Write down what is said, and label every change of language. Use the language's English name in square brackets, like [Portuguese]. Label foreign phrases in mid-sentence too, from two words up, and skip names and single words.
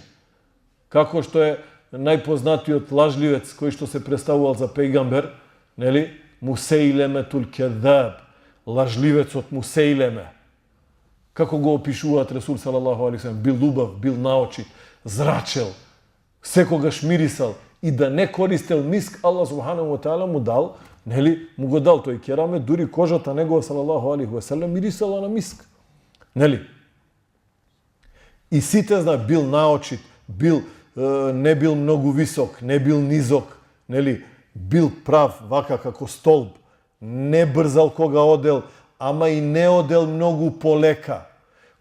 [Macedonian] Како што е најпознатиот лажливец кој што се представувал за пејгамбер, нели? Мусейлеметул кеҙаб, лажливецот Мусейлеме. Како го опишуваат Ресул [Arabic] صلى الله عليه وسلم, [Macedonian] бил убав, бил наочит, зрачел, секогаш мирисал и да не користел миск, [Arabic] الله سبحانه وتعالى [Macedonian] му дал, нели, му го дал тој керамет, дури кожата негова [Arabic] صلى الله عليه وسلم [Macedonian] мирисала на миск. Нели? И сите знаат, бил наочит, не бил многу висок, не бил низок, нели? Бил прав, вака како столб, не брзал кога одел, ама и не одел многу полека.